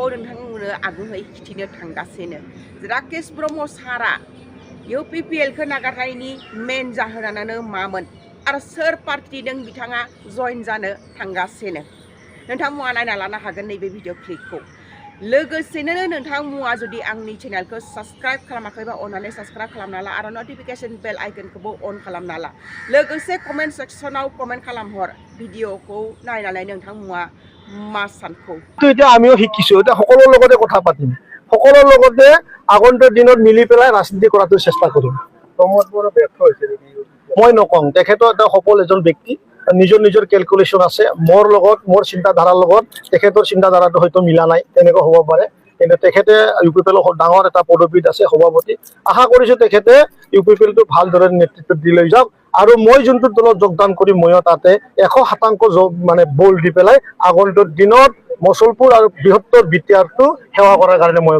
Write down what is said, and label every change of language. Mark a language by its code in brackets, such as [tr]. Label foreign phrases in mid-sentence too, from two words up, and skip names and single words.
[brx] नोंथांमोननो आगुयै खिथिनो थांगासिनो राकेश ब्रह्म सारा UPPL-खौ नागारनायनि मेन जाहोनानो मामोन आरो सोर पार्टिजों बिथाङा जइन जानो थांगासिनो नोंथांमोना नायना लानो हागोन नैबे भिडिअ क्लिपखौ लोगोसेनो नोंथांमोना जुदि आंनि चेनेलखौ साबस्क्राइब खालामाखैबा अननानै साबस्क्राइब खालामना ला आरो नटिफिकेशन बेल आइकनखौबो अन खालामना ला लोगोसे कमेन्ट सेक्सनाव कमेन्ट खालामहर भिडिअखौ नायनानै नोंथांमोना मा सानखौ [as] এতিয়া আমিও শিকিছো এটা সকলোৰ লগতে কথা পাতিম সকলোৰ লগতে আগন্তুক দিনত মিলি পেলাই ৰাজনীতি কৰাটো চেষ্টা কৰিম মই নকওঁ তেখেতৰ এটা সফল এজন ব্যক্তি নিজৰ নিজৰ ক্যালকুলেশন আছে মোৰ চিন্তাধাৰাৰ লগত তেখেতৰ চিন্তাধাৰাটো হয়তো মিলা নাই তেনেকুৱা হ'ব পাৰে কিন্তু তেখেতে UPPL-ৰ ডাঙৰ এটা পদবীত আছে সভাপতি আশা কৰিছো তেখেতে UPPL-টো ভালদৰে নেতৃত্ব দি লৈ যাওক আৰু মই যোনটো দলত যোগদান কৰিম ময়ো তাতে 100% মানে বল দি পেলাই আগন্তুক দিনত মছলপুৰ আৰু বৃহত্তৰ বিটিআৰটো সেৱা কৰাৰ কাৰণে মই